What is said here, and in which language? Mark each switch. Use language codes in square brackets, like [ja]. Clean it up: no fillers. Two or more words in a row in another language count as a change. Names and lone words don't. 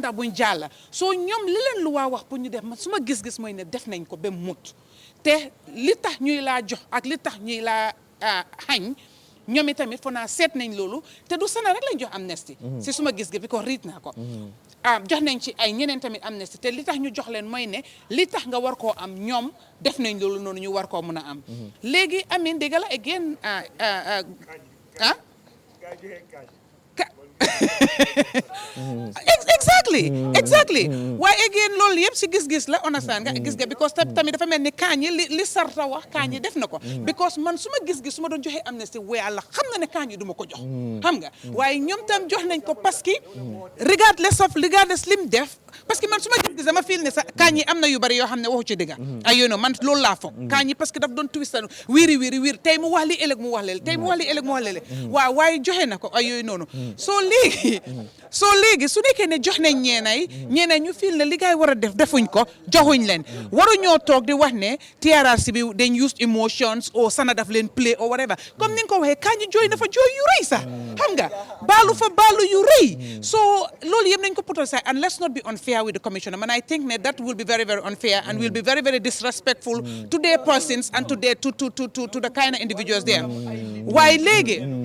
[wo] ndax buñ jàlla soo ñoom li leen loi wax pour ñu def man suma gis-gis mooy ne def nañ ko ba mut te li tax ñuy laa jox ak li tax ñuy laa xañ ñoom itamit fo naa seet nañ loolu te du Sana rek lañ jox amnesty si suma gis-gis bi ko riit naa ko jox nañ ci ay ñeneen tamit amnesty te li tax ñu jox leen mooy ne li tax nga war koo am ñoom def nañ loolu noonu ñu war koo mën a am léegi amin dégg la again exactly waaye again loolu yëpp si gis-gis la understand nga gis nga because tamit dafa mel ni Kandji li sarta wax Kandji def na ko because man su ma gis-gis su ma doon joxe amnesty yàlla xam na ne Kandji du ma ko jox xam nga waaye ñoom tam jox nañ ko [fr] parce que [wo] regardless lim def [fr] parce que [wo] man su ma gis-gis dama feel ne sax Kandji am na yu bari yoo xam ne waxu ci dëgga ay yooyu noonu man loolu laa foog Kandji [fr] parce que [wo] daf doon twistan wiiri tey mu wax li ëllëg mu wax leel tey mu wax li ëllëg mu wax leel waaw waaye joxe na ko ay yooyu noonu soo léegi su nekkee ne jox nañ ñeenay ñu fil ne li gaay war a def defuñ ko joxuñ leen waruñoo toog di wax ne TRRC bi dañ [en] use emotions [wo] or Sana daf leen [en] play or whatever [wo] comme ni nga ko waxee Kandji jooy na fa jooy yu rëy sax xam nga baalu yu rëy so loolu yëpp nañ ko [en] put aside and let's not be unfair with the commissioner [wo] man [en] I think [wo] ne [en] that will be very very unfair and will be very very disrespectful to their persons and to the kind of individuals there [wo] waaye léegi